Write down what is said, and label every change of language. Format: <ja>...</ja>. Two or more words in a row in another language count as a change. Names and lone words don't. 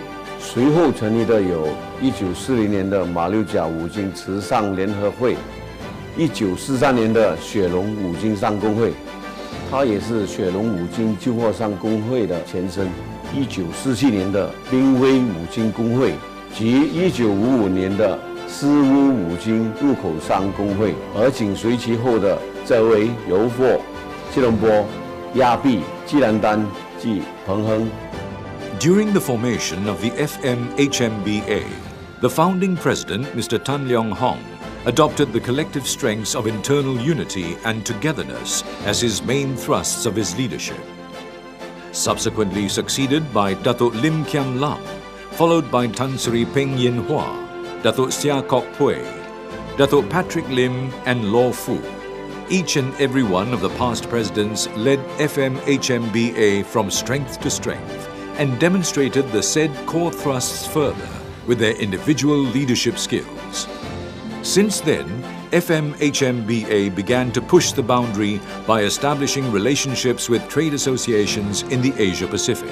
<zh>随后成立的有1940年的马六甲五金慈善联合会，1943年的雪龙五金商工会，它也是雪龙五金旧货商工会的前身；1947年的濒危五金工会及1955年的斯乌五金入口商工会，而紧随其后的则为油货、吉隆坡、亚庇、吉兰丹及彭亨。</zh> <en>During the formation of the FMHMBA, the founding president, Mr. Tan Leong Hong, adopted the collective strengths of internal unity and togetherness as his main thrusts of his leadership. Subsequently succeeded by Datuk Lim Kiam Lam, followed by Tan Sri Peng Yin Hua, Datuk Sia Kok Pui, Datuk Patrick Lim and Law Fu. Each and every one of the past presidents led FMHMBA from strength to strength and demonstrated the said core thrusts further with their individual leadership skills. Since then, FMHMBA began to push the boundary by establishing relationships with trade associations in the Asia-Pacific.</en>